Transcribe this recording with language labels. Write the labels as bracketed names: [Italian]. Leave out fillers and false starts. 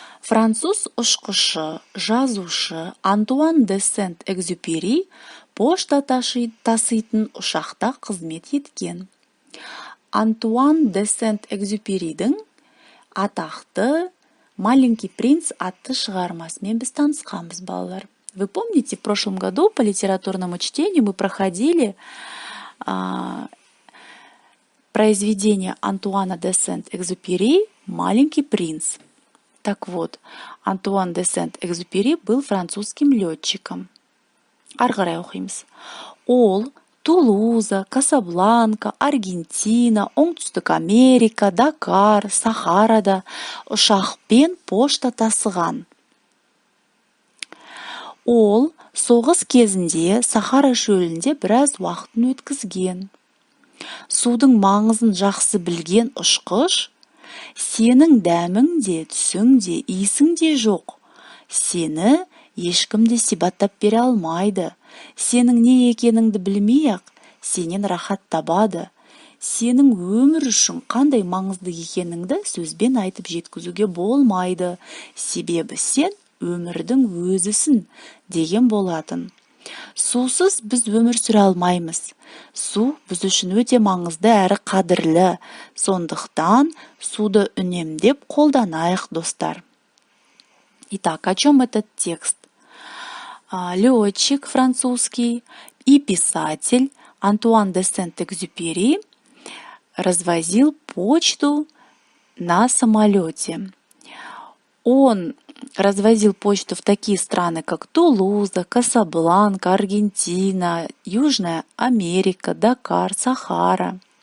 [Kazakh] Француз ұшқышы, жазушы Антуан де Сент-Экзюпери пошта таситын ұшақта қызмет еткен. Антуан де Сент-Экзюперидің атақты «Маленький принц» атты шығармасымен біз танысқанбыз, балалар. [Russian] Вы помните, в прошлом году по литературному чтению мы проходили произведение Антуана де Сент-Экзюпери «Маленький принц». Так вот, Антуан де Сент-Экзюпери был французским летчиком. [Kazakh] Арғарай оқимыз. Ол Тулуза, Касабланка, Аргентина, Оңтүстік Америка, Дакар, Сахарада ұшақпен пошта тасыған. Ол соғыс кезінде Сахара шөлінде біраз уақытын өткізген. Судың маңызын жақсы білген ұшқыш, сенің дәмің де, түсің де, иісің де жоқ. Сені ешкім де сипаттап бере алмайды. Сенің не екеніңді білмей-ақ, сенен рахат табады. Сенің өмір үшін қандай маңызды екеніңді сөзбен айтып жеткізуге болмайды. Себебі сен өмірдің өзісің деген болатын. Сусыз біз өмір сүре алмаймыз. Су біз үшін өте маңызды әрі қадірлі. Сондықтан суды үнемдеп қолданайық, достар. [Russian] Итак, о чем этот текст? Летчик французский и писатель Антуан де Сент-Экзюпери развозил почту на самолете. Он развозил почту в такие страны, как Тулуза, Касабланка, Аргентина, Южная Америка, Дакар, Сахара.